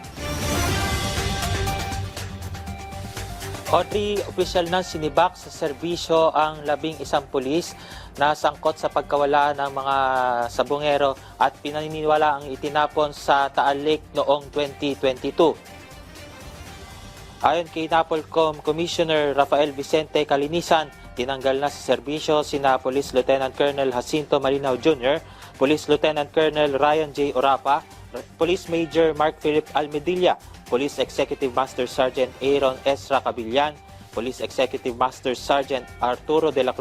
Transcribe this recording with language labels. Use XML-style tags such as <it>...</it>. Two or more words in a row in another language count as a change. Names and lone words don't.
<tl>Audrey, opisyal ng sinibak sa serbisyo ang 11 pulis na sangkot sa pagkawala ng mga sabongero at pinaniniwala ang itinapon sa Taal Lake noong 2022. Ayon kay NAPOLCOM Commissioner Rafael Vicente Calinisan, tinanggal na sa serbisyo sina Police Lieutenant Colonel Jacinto Malinaw Jr., Police Lieutenant Colonel Ryan J. Orapa, Police Major Mark Philip Almedilla, Police Executive Master Sergeant Aaron Ezra Cabillan, Police Executive Master Sergeant Arturo de la</tl>